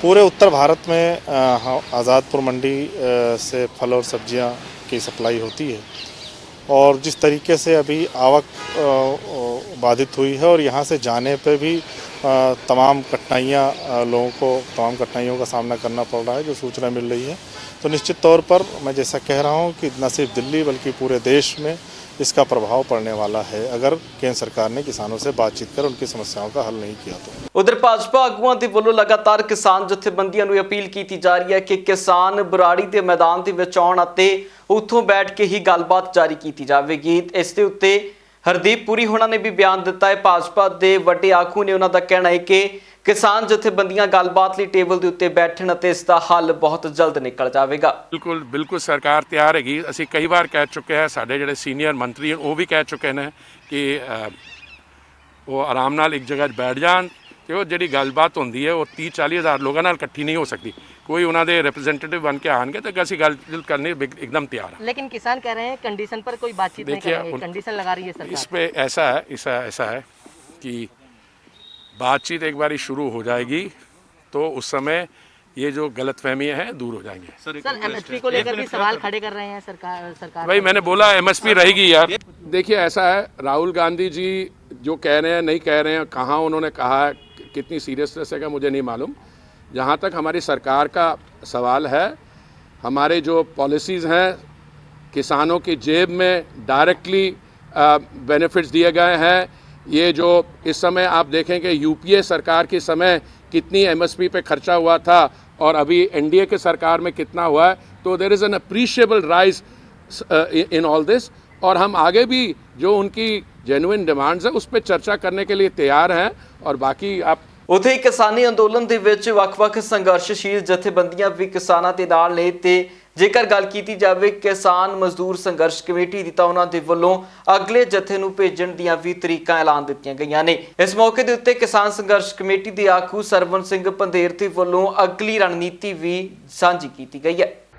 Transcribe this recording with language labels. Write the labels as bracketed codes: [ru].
[hi] पूरे उत्तर भारत में आज़ादपुर मंडी से फल और सब्जियाँ की सप्लाई होती है और जिस तरीके से अभी आवक बाधित हुई है और यहाँ से जाने पे भी तमाम कठिनाइयों का सामना करना पड़ रहा है, जो सूचना मिल रही है, तो निश्चित तौर पर मैं जैसा कह रहा हूँ कि न सिर्फ दिल्ली बल्कि पूरे देश में इसका प्रभाव पड़ने वाला है अगर केंद्र सरकार ने किसानों से बातचीत कर उनकी समस्याओं का हल नहीं किया तो। [pa] उधर भाजपा आगुआं ਦੇ ਵੱਲੋਂ ਲਗਾਤਾਰ ਕਿਸਾਨ ਜਥੇਬੰਦੀਆਂ ਨੂੰ ਅਪੀਲ ਕੀਤੀ ਜਾ ਰਹੀ ਹੈ ਕਿ ਕਿਸਾਨ ਬਰਾੜੀ ਦੇ ਮੈਦਾਨ ਦੇ ਵਿੱਚ ਆਉਣ ਅਤੇ ਉੱਥੋਂ ਬੈਠ ਕੇ ਹੀ ਗੱਲਬਾਤ ਜਾਰੀ ਕੀਤੀ ਜਾਵੇਗੀ। ਇਸ ਦੇ ਉੱਤੇ ਹਰਦੀਪ ਪੁਰੀ ਹੋਣਾ ਨੇ ਵੀ ਬਿਆਨ ਦਿੱਤਾ ਹੈ। ਭਾਜਪਾ ਦੇ ਵੱਡੇ ਆਗੂ ਨੇ ਉਹਨਾਂ ਦਾ ਕਹਿਣਾ ਹੈ ਕਿ ਕਿਸਾਨ ਜਥੇਬੰਦੀਆਂ ਗੱਲਬਾਤ ਲਈ ਟੇਬਲ ਦੇ ਉੱਤੇ ਬੈਠਣ ਅਤੇ ਇਸ ਦਾ ਹੱਲ ਬਹੁਤ ਜਲਦ ਨਿਕਲ ਜਾਵੇਗਾ। ਬਿਲਕੁਲ ਸਰਕਾਰ ਤਿਆਰ ਹੈਗੀ। ਅਸੀਂ ਕਈ ਵਾਰ ਕਹਿ ਚੁੱਕੇ ਹਾਂ, ਸਾਡੇ ਜਿਹੜੇ ਸੀਨੀਅਰ ਮੰਤਰੀ ਹਨ ਉਹ ਵੀ ਕਹਿ ਚੁੱਕੇ ਨੇ ਕਿ ਉਹ ਆਰਾਮ ਨਾਲ ਇੱਕ ਜਗ੍ਹਾ 'ਤੇ ਬੈਠ ਜਾਣ ਤੇ ਉਹ ਜਿਹੜੀ ਗੱਲਬਾਤ ਹੁੰਦੀ ਹੈ ਉਹ 30-40 ਹਜ਼ਾਰ ਲੋਕਾਂ ਨਾਲ ਇਕੱਠੀ [hi] नहीं हो सकती। कोई उन्होंने रिप्रेजेंटेटिव बन के आएंगे तो कैसी गल करने एकदम तैयार है। लेकिन किसान कह रहे हैं कंडीशन पर कोई बातचीत नहीं करेंगे, कंडीशन लगा रही है सरकार। इस पे ऐसा है कि बातचीत एक बार शुरू हो जाएगी तो उस समय ये जो गलतफहमियां हैं दूर हो जाएंगे। सर एमएसपी को लेकर भी सवाल खड़े कर रहे हैं सरकार भाई मैंने बोला एमएसपी रहेगी यार। देखिए ऐसा है, राहुल गांधी जी जो कह रहे हैं नहीं कह रहे हैं, कहाँ उन्होंने कहा है, कितनी सीरियसनेस है का मुझे नहीं मालूम। जहाँ तक हमारी सरकार का सवाल है, हमारे जो पॉलिसीज़ हैं किसानों की जेब में डायरेक्टली बेनिफिट्स दिए गए हैं। ये जो इस समय आप देखें कि यूपीए सरकार के समय कितनी एमएसपी पे खर्चा हुआ था और अभी एनडीए के सरकार में कितना हुआ है, तो [en] There is an appreciable rise in all this. [hi] और हम आगे भी जो उनकी जेन्युइन डिमांड्स है उस पर चर्चा करने के लिए तैयार हैं। और बाकी आप [pa] ਉੱਥੇ ਕਿਸਾਨੀ ਅੰਦੋਲਨ ਦੇ ਵਿੱਚ ਵੱਖ-ਵੱਖ ਸੰਘਰਸ਼ਸ਼ੀਲ ਜਥੇਬੰਦੀਆਂ ਵੀ ਕਿਸਾਨਾਂ ਦੇ ਨਾਲ ਨੇ ਤੇ ਜੇਕਰ ਗੱਲ ਕੀਤੀ ਜਾਵੇ ਕਿਸਾਨ ਮਜ਼ਦੂਰ ਸੰਘਰਸ਼ ਕਮੇਟੀ ਦੀ ਤਾਂ ਉਹਨਾਂ ਦੇ ਵੱਲੋਂ ਅਗਲੇ ਜਥੇ ਨੂੰ ਭੇਜਣ ਦੀਆਂ ਵੀ ਤਰੀਕਾਂ ਐਲਾਨ ਦਿੱਤੀਆਂ ਗਈਆਂ ਨੇ। ਇਸ ਮੌਕੇ ਦੇ ਉੱਤੇ ਕਿਸਾਨ ਸੰਘਰਸ਼ ਕਮੇਟੀ ਦੇ ਆਗੂ ਸਰਵਨ ਸਿੰਘ ਪੰਧੇਰ ਦੇ ਵੱਲੋਂ ਅਗਲੀ ਰਣਨੀਤੀ ਵੀ ਸਾਂਝੀ ਕੀਤੀ ਗਈ ਹੈ।